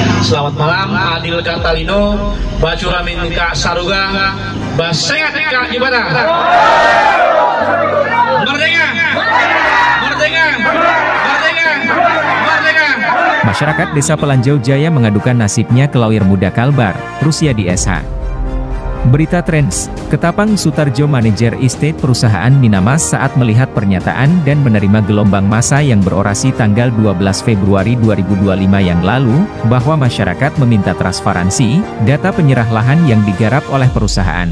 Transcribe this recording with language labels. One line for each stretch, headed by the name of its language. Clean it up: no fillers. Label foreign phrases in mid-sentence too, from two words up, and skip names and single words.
Indonesian: Selamat malam,
Kendayan: Adil Katalino, Bacuramin Kak Saruga, Basengat Kak Jibata.
Indonesian: Merdeka! Merdeka! Merdeka! Merdeka! Masyarakat Desa Pelanjau Jaya mengadukan nasibnya ke lawyer muda Kalbar, Rusyadi SH. Berita Trends, Ketapang Sutarjo manajer estate perusahaan Minamas saat melihat pernyataan dan menerima gelombang massa yang berorasi tanggal 12 Februari 2025 yang lalu, bahwa masyarakat meminta transparansi, data penyerah lahan yang digarap oleh perusahaan.